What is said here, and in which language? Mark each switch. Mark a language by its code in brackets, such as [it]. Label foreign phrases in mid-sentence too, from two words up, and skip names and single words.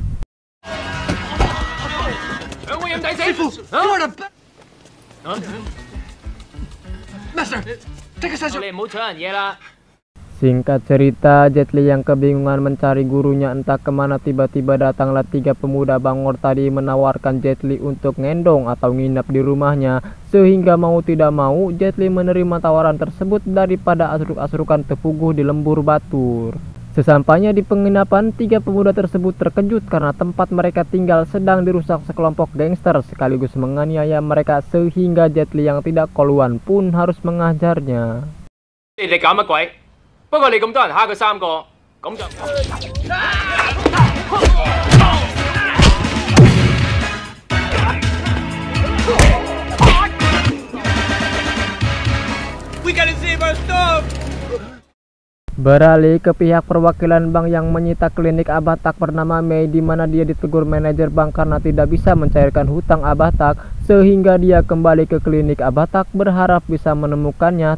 [id] Singkat cerita, Jet Li yang kebingungan mencari gurunya entah kemana, tiba-tiba datanglah 3 pemuda bangor tadi menawarkan Jet Li untuk ngendong atau nginap di rumahnya, sehingga mau tidak mau Jet Li menerima tawaran tersebut daripada [su] asruk-asrukan tepuguh di lembur batur. [id] Sesampainya di penginapan, 3 pemuda tersebut terkejut karena tempat mereka tinggal sedang dirusak sekelompok gangster sekaligus menganiaya mereka, sehingga Jet Li yang tidak koluan pun harus mengajarnya. [yue] 不過你咁多人蝦佢3個，咁就 [id] Beralih ke pihak perwakilan bank yang menyita klinik Abah Tak bernama Mei, di mana dia ditegur manajer bank karena tidak bisa mencairkan hutang Abah Tak, sehingga dia kembali ke klinik Abah Tak berharap bisa menemukannya.